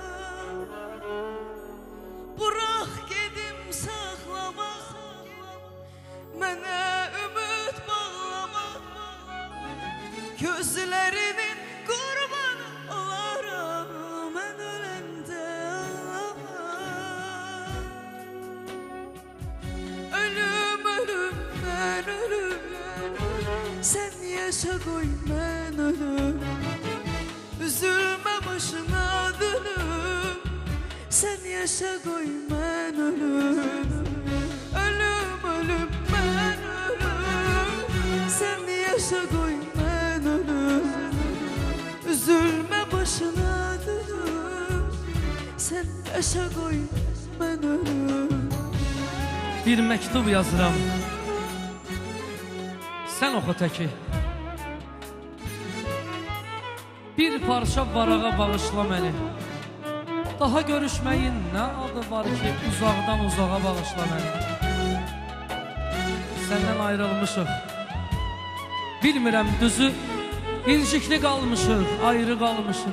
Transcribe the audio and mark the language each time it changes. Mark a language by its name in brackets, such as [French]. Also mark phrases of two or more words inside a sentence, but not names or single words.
[Azerbaijani] Bırak gedim saklama, mənə ümid bağlama. Gözlərinin qurbanı olaram, mən öləndə ağlama. [Turkish] Ölüm ölüm ben ölüm. Sen yaşa koy ben ölüm. Üzülme başına dönüm. Sen yaşa koy ben ölüm. Ölüm ölüm ben ölüm. Sen yaşa koy ben ölüm. Üzülme başına dönüm. Sen yaşa koy ben ölüm. [Azerbaijani] Bir mektup yazıram, sen oxu təki. Bir parça varağa bağışla məni. Daha görüşməyin nə adı var ki, uzaqdan uzağa bağışla məni. Səndən ayrılmışıq, bilmirəm düzü, incikli qalmışıq, ayrı qalmışıq.